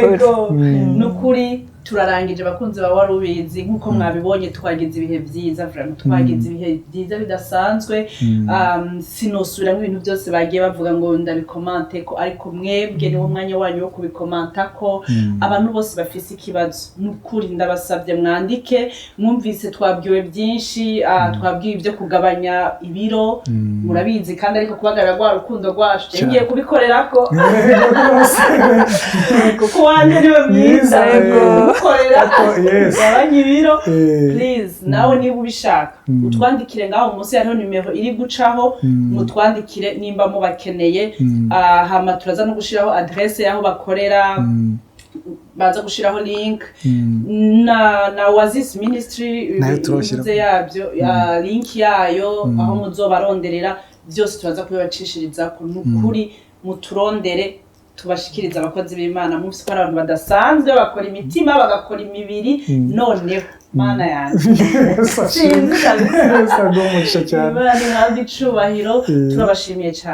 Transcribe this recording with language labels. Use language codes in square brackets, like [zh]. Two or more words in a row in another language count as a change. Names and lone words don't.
[rn] Nukuri turarangije abakunzi ba Warubizi nk'uko mwabibonye twagize ibihe byiza vraiment twagize ibihe byiza bidasanzwe sinosubiramo ibintu byose bagiye bavuga ngo ndabikomante ko ariko mwebwe ni wo mwanya wanyu wo kubikomanta ko abantu bose bafise ikibazo n'ukuri ndabasabye mwandike mwumvise twabwiwe byinshi twabwiwe ibyo kugabanya ibiro murabizi kandi ariko kubagarira rwa rukundo rwacu ngiye kubikorerako kuko wanje niwe mwiza gukorera gabanya ibiro please nawe niba ubishaka utwandikire ngaho munsi hariho nimero iri gucaho mutwandikire nimba mubakeneye hama turaza no gushiraho adresse yaho bakorera baza gushiraho link na Oasis Ministry ivuze yabyo link yayo aho muzobaronderera byose turaza kubibacishiriza ku nukuri muturondere tubashikiriza abakozi b'Imana mufise ko abantu badasanzwe bakora imitima bagakora imibiri noneho mana yanjye Imana icubahiro turabashimiye cyane